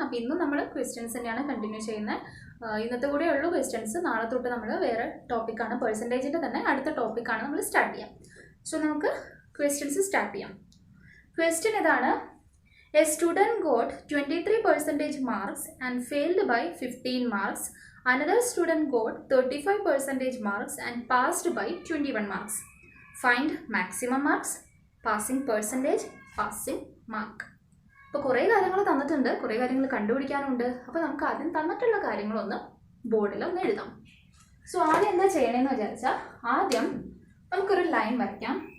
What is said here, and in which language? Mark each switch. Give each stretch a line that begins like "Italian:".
Malayalam: അപ്പോൾ ഇന്നും നമ്മൾ ക്വസ്റ്റ്യൻസ് തന്നെയാണ് കണ്ടിന്യൂ ചെയ്യുന്നത്. ഇന്നത്തെ കൂടെ ഉള്ളൂ ക്വസ്റ്റ്യൻസ്. നാളെ തൊട്ട് നമ്മൾ വേറെ ടോപ്പിക്കാണ്, പെർസെൻറ്റേജിൻ്റെ തന്നെ അടുത്ത ടോപ്പിക്കാണ് നമ്മൾ സ്റ്റാർട്ട് ചെയ്യാം. സോ നമുക്ക് ക്വസ്റ്റ്യൻസ് സ്റ്റാർട്ട് ചെയ്യാം. ക്വസ്റ്റ്യൻ ഇതാണ്:
English: A student got 23% marks and failed by 15 marks. Another student got 35% marks and passed by 21 marks. Find maximum marks, passing percentage, passing mark.
Malayalam: അപ്പോൾ കുറേ കാര്യങ്ങൾ തന്നിട്ടുണ്ട്, കുറേ കാര്യങ്ങൾ കണ്ടുപിടിക്കാനുണ്ട്. അപ്പോൾ നമുക്ക് ആദ്യം തന്നിട്ടുള്ള കാര്യങ്ങളൊന്ന് ബോർഡിലൊന്ന് എഴുതാം. സോ ആദ്യം എന്താ ചെയ്യണമെന്ന് വിചാരിച്ചാൽ, ആദ്യം നമുക്കൊരു ലൈൻ വരയ്ക്കാം.